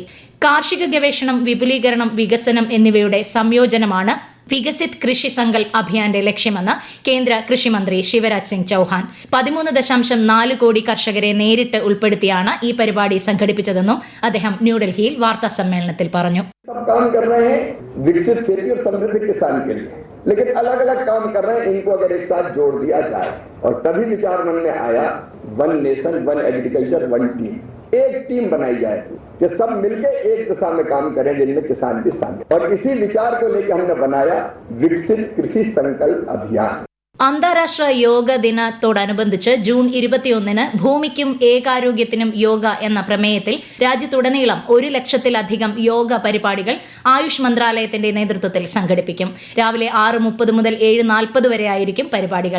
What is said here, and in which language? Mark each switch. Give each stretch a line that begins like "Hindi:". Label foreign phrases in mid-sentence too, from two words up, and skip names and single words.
Malayalam: കാർഷിക ഗവേഷണം, വിപുലീകരണം, വികസനം എന്നിവയുടെ സംയോജനമാണ് വികസിത് കൃഷി സങ്കൽപ് അഭിയാന്റെ ലക്ഷ്യമെന്ന് കേന്ദ്ര കൃഷിമന്ത്രി ശിവരാജ് സിംഗ് ചൌഹാൻ. 13.4 കോടി കർഷകരെ നേരിട്ട് ഉൾപ്പെടുത്തിയാണ് ഈ പരിപാടി സംഘടിപ്പിച്ചതെന്നും അദ്ദേഹം ന്യൂഡൽഹിയിൽ വാർത്താ സമ്മേളനത്തിൽ പറഞ്ഞു.
Hindi: लेकिन अलग अलग काम कर रहे हैं, इनको अगर एक साथ जोड़ दिया जाए और तभी विचार मन में आया
English: One Nation One Agriculture One Team,
Hindi: एक टीम बनाई जाए कि सब मिलकर एक दिशा में काम करें जिनमें किसान भी शामिल। और इसी विचार को लेकर हमने बनाया विकसित कृषि संकल्प अभियान.
Malayalam: അന്താരാഷ്ട്ര യോഗ ദിനത്തോടനുബന്ധിച്ച് ജൂൺ 21-ന് ഭൂമിക്കും ഏകാരോഗ്യത്തിനും യോഗ എന്ന പ്രമേയത്തിൽ രാജ്യത്തുടനീളം 1 ലക്ഷത്തിലധികം യോഗ പരിപാടികൾ ആയുഷ് മന്ത്രാലയത്തിന്റെ നേതൃത്വത്തിൽ സംഘടിപ്പിക്കും. രാവിലെ 6:30 മുതൽ 7:40 വരെയായിരിക്കും പരിപാടികൾ.